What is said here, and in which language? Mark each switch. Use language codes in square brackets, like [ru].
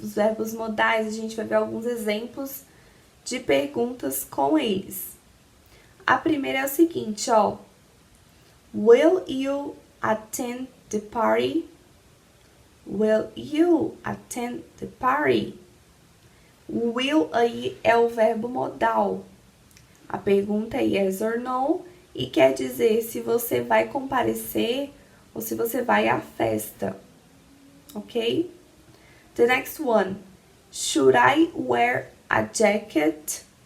[pt] Os verbos modais, a gente vai ver alguns exemplos de perguntas com eles. A primeira é o seguinte, ó. [en] Will you attend the party? Will you attend the party? [pt] O will aí é o verbo modal. A pergunta é yes or no e quer dizer se você vai comparecer ou se você vai à festa. [en] Ok? The next one. Should I wear a jacket?